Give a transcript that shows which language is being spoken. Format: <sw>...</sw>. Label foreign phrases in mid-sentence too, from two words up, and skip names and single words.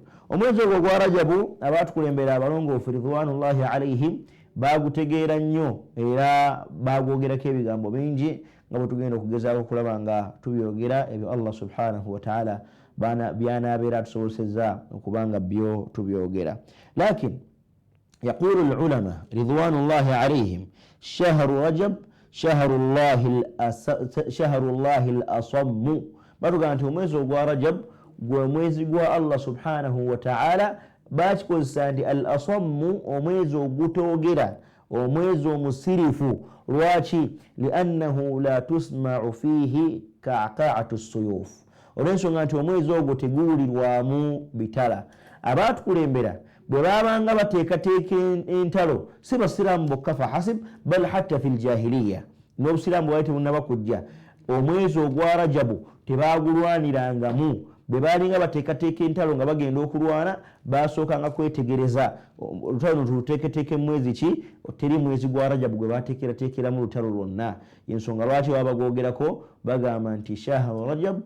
<lg>Omwezi ogwo ogwa Rajabu abaatukulembera abalongoofu</lg> <ar>رضوان الله عليهم</ar> <lg>bagutegeera nnyo era bagwogerako ebigambo bingi nga bwe tugenda okugezaako okulaba nga tubyogera ebyo</lg> <ar>الله سبحانه وتعالى</ar> <lg>byanabeera atusobozesezza okubanga byo tubyogera.</lg> <ar>لكن يقول العلماء رضوان الله عليهم شهر رجب شهر الله الأصم,</ar> <lg>batugamba nti omwezi ogwa Rajab gwe mwezi gwa</lg> <ar>الله سبحانه وتعالى</ar> <lg>bakikozesa nti al-asammu, omwezi ogutoogera, omwezi omusirifu. Lwaki?</lg> <ar>لأنه لا تسمع فيه قعقعة السيوف,</ar> <lg>olw'ensonga nti omwezi ogwo teguwulirwamu bitala. Abaatukulembera bwe babanga bateekateeka entalo si basiraamu bokka</lg> <ar>فحسب بل حتى في الجاهلية</ar> <lg>n'obusiraamu bwali tebunnaba kujja omwezi ogwa rajabu tebagulwanirangamu bwe balinga bateekateeka entalo nga bagenda okulwana basookanga kwetegereza olutalo luno tuluteeketeeke mu mwezi ki teri mwezi gwa rajabu gwe bateekerateekeramu lutalo lwonna ensonga lwaki baba bagwogerako bagamba nti</lg> <ar>شهر رجب</ar>